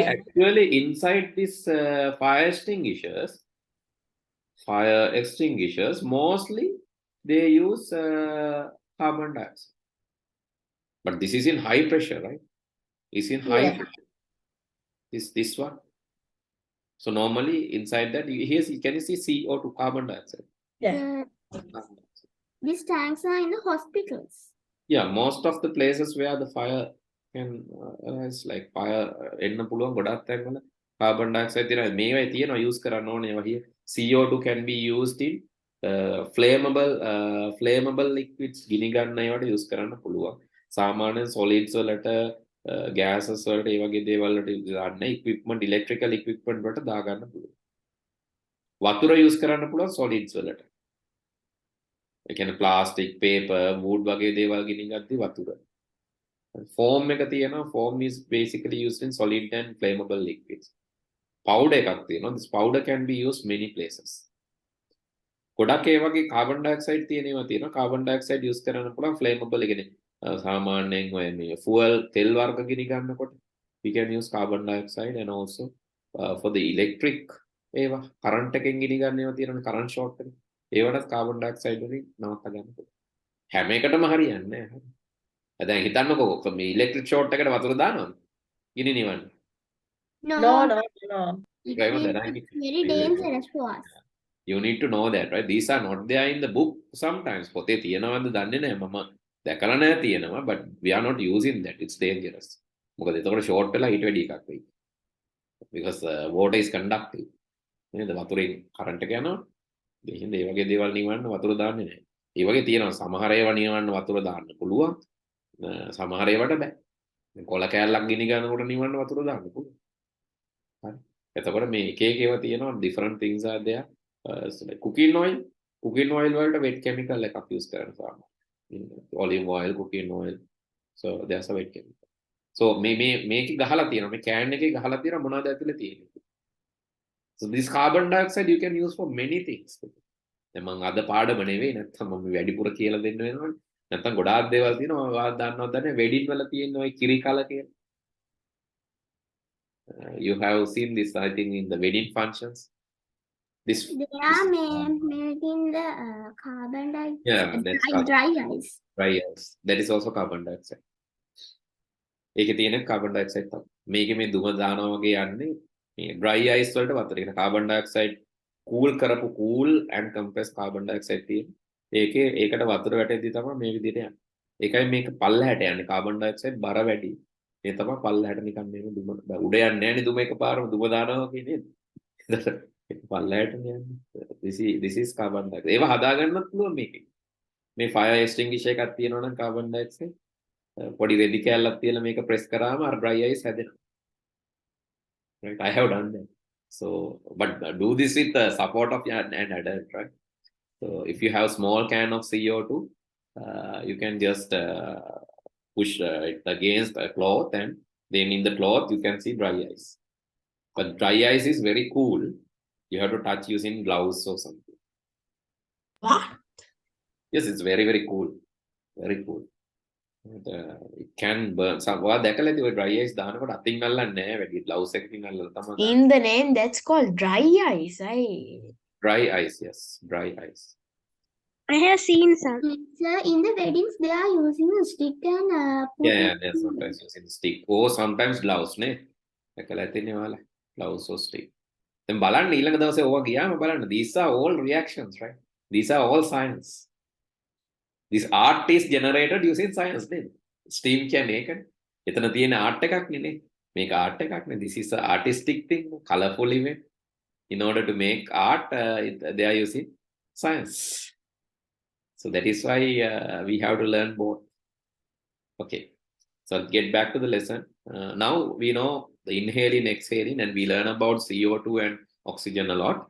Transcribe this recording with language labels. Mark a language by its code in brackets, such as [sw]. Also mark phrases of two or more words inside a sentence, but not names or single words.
[en] Actually, inside this fire extinguishers, mostly they use carbon dioxide. But this is in high pressure, right? It's in high pressure. This one. So normally inside that, can you see CO2, carbon dioxide? Yeah. These tanks are in the hospitals. Yeah, most of the places where the fire can it's like fire [si] එන්න පුළුවන් ගොඩක් තැන්වල carbon dioxide තියෙනවා. මේවා තියෙනවා use කරන්න ඕනේ ඒවා here. [en] CO2 can be used in flammable liquids [si] ගිනි ගන්න ඒවට use කරන්න පුළුවන්. සාමාන්‍යයෙන් solids වලට gases වලට ඒ වගේ දේවල් වලට දාන්න equipment [en] electrical equipment [si] වලට දා ගන්න පුළුවන්. වතුර use කරන්න පුළුවන් solids වලට. ඒ කියන්නේ plastic, paper, wood වගේ දේවල් ගිනි ගද්දි වතුර. Foam එක තියෙනවා. [en] Foam is basically used in solid and flammable liquids. [si] Powder එකක් තියෙනවා. [en] This powder can be used many places. [si] ගොඩක් ඒ වගේ [en] carbon dioxide [si] තියෙනවා. [en] Carbon dioxide [si] use කරන්න පුළුවන් flammable එකනේ. සාමාන්‍යයෙන් ඔය මේ fuel තෙල් වර්ග ගිනි ගන්නකොට [en] we can use carbon dioxide and also for the electric [si] ඒවා current එකෙන් ගිනි ගන්න ඒවා තියෙනවා [en] current short [si] එක. ඒවටත් [en] carbon dioxide [si] වලින් නවත්ත ගන්න පුළුවන්. හැම එකටම හරියන්නේ නැහැ. දැන් හිතන්නකෝ මේ [en] electric short [si] එකට වතුර දානවද? ගිනි නිවන්න. [en] No. It's very dangerous for us. You need to know that, right? These are not there in the book sometimes. [si] පොතේ තියෙනවද දන්නේ නැහැ මම දැකලා නැහැ තියෙනවා, [en] but we are not using that. It's dangerous. [si] මොකද එතකොට ෂෝට් වෙලා ඊට වැඩි එකක් වෙයි. [en] because water is conductive. [si] නේද? වතුරෙන් කරන්ට් එක යනවා. ඒ හින්දා මේ වගේ දේවල් නිවන්න වතුර දාන්නේ නැහැ. ඒ වගේ තියෙනවා සමහර ඒවා නිවන්න වතුර දාන්න පුළුවන්. සමහර ඒවාට බෑ. කොළ කෑල්ලක් ගිනි ගන්නකොට නිවන්න වතුර දාන්න පුළුවන්. හරි. එතකොට මේ එක එක ඒවා තියෙනවා [en] different things are there. So like cooking oil වලට wet chemical [si] එකක් use කරනවා. [en] Olive oil, cooking oil. So there's a wet chemical. [si] So මේක ගහලා තියෙනවා. මේ can එකේ ගහලා තියෙනවා මොනවද ඇතුලේ තියෙන්නේ. [en] So this carbon dioxide you can use for many things. [si] දැන් මම අද පාඩම නෙවෙයි නැත්නම් මම වැඩිපුර කියලා දෙන්න වෙනවනේ. නැත්නම් ගොඩාක් දේවල් තියෙනවා ඔයාලා දන්නවද නැහැ වෙඩින් වල තියෙන ওই කිරි කල කියලා. [en] You have seen this I think in the wedding functions. They are making the carbon dioxide. Yeah, that's dry ice. Dry ice. That is also carbon dioxide. [si] ඒකේ තියෙන [en] carbon dioxide [si] තමයි. මේකේ මේ දුම දානවා වගේ යන්නේ මේ [en] dry ice [si] වලට වතුර. ඒක [en] carbon dioxide [si] cool කරපු [en] cool and compressed carbon dioxide [si] තියෙන. ඒකට වතුර වැටෙද්දි තමයි මේ විදිහට යන්නේ. ඒකයි මේක පල්ලහැට යන්නේ [en] carbon dioxide [si] බර වැඩි. ඒ තමයි පල්ලහැට නිකන් මේක දුම උඩ යන්නේ නැහැ නේ දුම එකපාරම දුම දානවා වගේ නේද? ඒක පල්ලහැට යන්නේ. [en] This is carbon dioxide. [si] ඒව හදා ගන්නත් පුළුවන් මේකේ. මේ [en] fire extinguisher [si] එකක් තියෙනවා නම් [en] carbon dioxide [si] පොඩි රෙදි කෑල්ලක් තියලා මේක press කරාම අර [en] dry ice [si] හැදෙනවා. [en] Right, I have done that. So, but do this with the support of an adult, right? So, if you have small can of CO2, you can just push it against a cloth, and then in the cloth you can see dry ice. But dry ice is very cool. You have to touch using gloves or something. What? Yes, it's very, very cool. Very cool. It can burn. Some [si] දැකලා ඉතින් ඔය [en] dry ice [si] දානකොට අතින් අල්ලන්නේ නැහැ වැඩි gloves එකකින් අල්ලලා තමයි. [en] In the name, that's called dry ice. Dry ice, yes, dry ice. I have seen some. So in the weddings, they are using a stick and Yeah, they're sometimes using stick or sometimes gloves, [si] නේ. දැකලා ඉතින් ඔයාලා [en] gloves or stick. [si] දැන් බලන්න ඊළඟ දවසේ ඕවා ගියාම බලන්න [en] these are all reactions, right? These are all science. This art is generated using science, [si] නේ. Steam කියන්නේ ඒක. එතන තියෙන art එකක් නේ. මේක art එකක් නේ. [en] This is an artistic thing, colorful event. In order to make art, they are using science. So that is why we have to learn both. Okay. So get back to the lesson. Now we know the inhaling, exhaling, and we learn about CO2 and oxygen a lot.